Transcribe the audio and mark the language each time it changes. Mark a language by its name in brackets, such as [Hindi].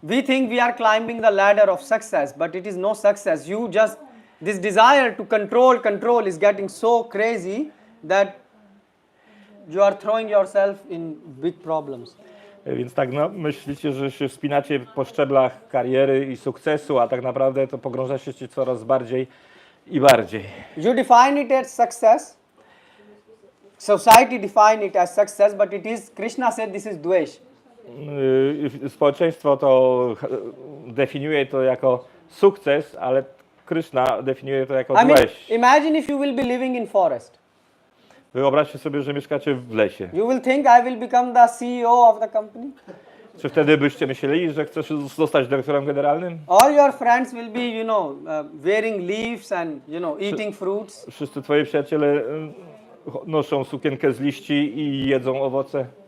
[English] We think we are climbing the ladder of success, but it is no success. This desire to control is getting so crazy that you are throwing yourself in big problems. [Polish] Więc tak myślicie, że się wspinacie po szczeblach kariery i sukcesu, a tak naprawdę to pogrąża się coraz bardziej i bardziej. [English] You define it as success. Society define it as success, but it is, Krishna said, this is dvesh. [Polish] Społeczeństwo to definiuje to jako sukces, ale Krishna definiuje to jako dvesh. [English] Imagine if you will be living in forest. [Polish] Wyobraźcie sobie, że mieszkacie w lesie. [English] You will think I will become the CEO of the company? [Polish] Czy wtedy byście myśleli, że chcesz zostać dyrektorem generalnym? [English] All your friends will be, wearing leaves and, eating fruits. [Polish] Wszyscy twoi przyjaciele noszą sukienkę z liści i jedzą owoce.